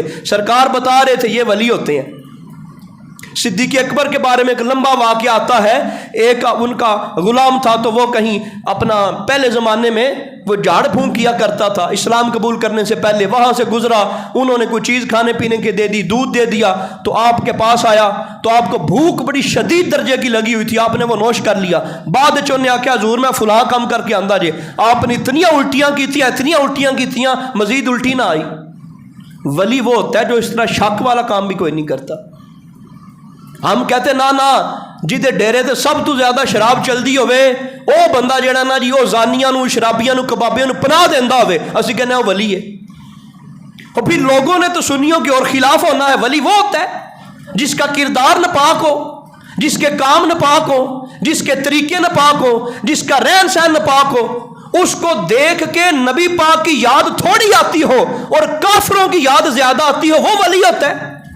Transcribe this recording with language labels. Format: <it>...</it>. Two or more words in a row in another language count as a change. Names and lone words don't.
<ur>سرکار بتا رہے تھے یہ ولی ہوتے ہیں۔ صدیق اکبر کے بارے میں ایک لمبا واقعہ آتا ہے، ایک ان کا غلام تھا تو وہ کہیں اپنا پہلے زمانے میں وہ جھاڑ پھونک کیا کرتا تھا، اسلام قبول کرنے سے پہلے وہاں سے گزرا، انہوں نے کوئی چیز کھانے پینے کے دے دی، دودھ دے دیا، تو آپ کے پاس آیا تو آپ کو بھوک بڑی شدید درجے کی لگی ہوئی تھی، آپ نے وہ نوش کر لیا۔</ur> <pa>بعد چون نے آخیا حضور میں فلاں کام کر کے آندا جے، آپ نے اتنیاں الٹیاں کی تھیں، اتنیاں الٹیاں کی تھیں، مزید الٹی نہ آئی۔</pa> <ur>ولی وہ ہوتا ہے جو اس طرح شک والا کام بھی کوئی نہیں کرتا۔ ہم کہتے نا</ur> <pa>جیدے ڈیرے تے سب تو زیادہ شراب چلدی ہوئے او بندہ جڑا نا جی او زانیاں نو، شرابیاں نو، کبابیاں نو پناہ دیندا ہوئے، اسی کہنے وہ ولی ہے۔</pa> <ur>اور پھر لوگوں نے تو سنیوں کے اور خلاف ہونا ہے۔ ولی وہ ہوتا ہے جس کا کردار ناپاک ہو، جس کے کام ناپاک ہو، جس کے طریقے ناپاک ہو، جس کا رہن سہن ناپاک ہو، اس کو دیکھ کے نبی پاک کی یاد تھوڑی آتی ہو اور کافروں کی یاد زیادہ آتی ہو، وہ ولی ہوتا ہے۔</ur>